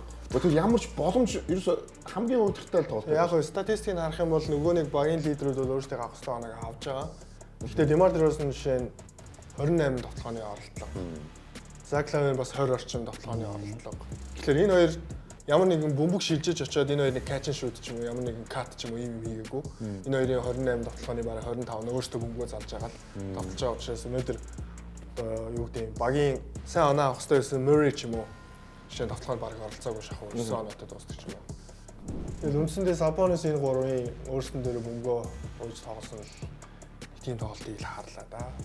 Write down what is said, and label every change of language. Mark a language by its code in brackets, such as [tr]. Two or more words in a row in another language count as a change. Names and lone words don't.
[mn] Гэхдээ ямар ч боломж ерөөсө хамгийн өдөртэй л тоглолт. Яг нь статистикийг харах юм бол нөгөө нэг багийн лидерүүд бол өөрсдөө авах хэрэгтэй оног авч байгаа. Гэхдээ Демар Дерозен жишээ нь 28 тоглооны оролдлого. Зак Лавин бас 20 орчим тоглооны оролдлого. Тэгэхээр энэ хоёр ямар нэгэн бөмбөг шилжиж очиод энэ хоёрыг [en] catch and shoot [mn] ч юм уу ямар нэгэн cut ч юм уу юм хийгээгүй. Энэ хоёрын 28 тоглооны бараг 25 нь өөрсдөө бөмбөгөө залж байгаа л тоглож байгаа учраас өнөөдөр юу гэдэг юм багийн сайн оноо авах хэрэгтэй байсан Murray ч юм уу жишээ нь тоглоонд бараг оролцоогүй шахав 9 оноотой дуусдаг ч юм уу. Тэгэл үндсэндээ Sabonis энэ гурвын өөрсдөн дээр бөмбөгөө ууж тоглосон л тийм тоглолтыг л харлаа да.